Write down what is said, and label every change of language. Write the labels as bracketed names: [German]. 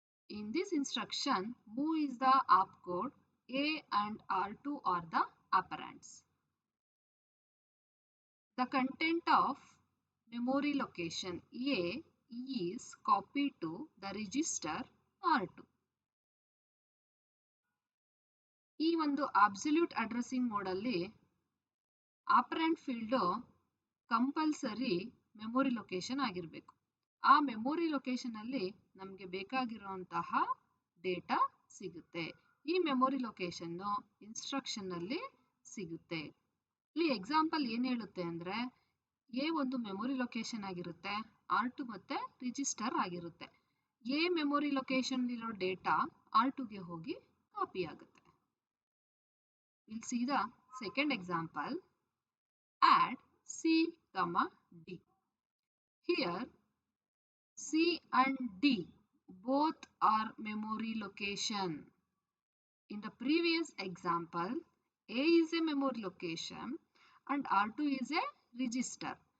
[English] In this instruction, move is the opcode, A and R2 are the operands. The content of memory location A is copied to the register R2. [Kannada] ಈ ಒಂದು absolute addressing ಮೋಡಲ್ಲಿ operant field compulsory memory location ಆಗಿರಬೇಕು. ಆ memory location ಅಲ್ಲಿ ನಮಗೆ ಬೇಕಾಗಿರುವಂತಹ data ಸಿಗುತ್ತೆ. ಈ memory location instruction ಅಲ್ಲಿ ಸಿಗುತ್ತೆ. ಇಲ್ಲಿ ಎಕ್ಸಾಂಪಲ್ ಏನು ಹೇಳುತ್ತೆ ಅಂದ್ರೆ ಎ ಒಂದು ಮೆಮೊರಿ ಲೊಕೇಶನ್ ಆಗಿರುತ್ತೆ, R2 ಮತ್ತೆ ರಿಜಿಸ್ಟರ್ ಆಗಿರುತ್ತೆ. ಎ ಮೆಮೊರಿ ಲೊಕೇಶನ್ ಇರೋ ಡೇಟಾ R2ಗೆ ಹೋಗಿ ಕಾಪಿ ಆಗುತ್ತೆ. [English] We'll see the second example. Add C, D. Here C and D both are memory location. In the previous example, A is a memory location and R2 is a register.